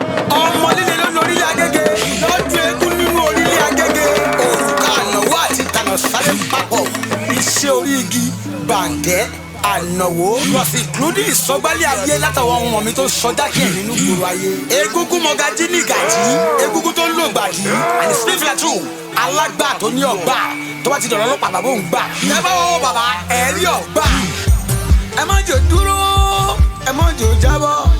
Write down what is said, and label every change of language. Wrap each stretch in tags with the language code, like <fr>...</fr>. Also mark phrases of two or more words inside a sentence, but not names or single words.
<yo>Ọmọ líle ló lórí Agége, lọ́dún eégún nínú orílẹ̀ Agége. Òrùka ànáwó àti ìtànà sáré papọ̀. Iṣẹ́ orí igi, bàǹtẹ́, ànáwó.</yo> <en>Plus including</en> <yo>ìsọgbálẹ̀ ayé látàwọn ọmọ mi tó sọjá kí ẹ̀ nínú ìgboro ayé. Egúngún Mọ̀gájí ní Gàjí, egúngún tó ń lò gbàdí.</yo> <en>And it's Steve Latu.</en> <yo>Alágbà tó ní ọgbà, tó bá ti dọ̀rọ̀ ọlọ́pàá, bàbá òun gbà. Ẹ bá wọ́wọ́ bàbá, ẹ rí ọgbà. Ẹ má jò dúró, ẹ má jò jábọ́.</yo>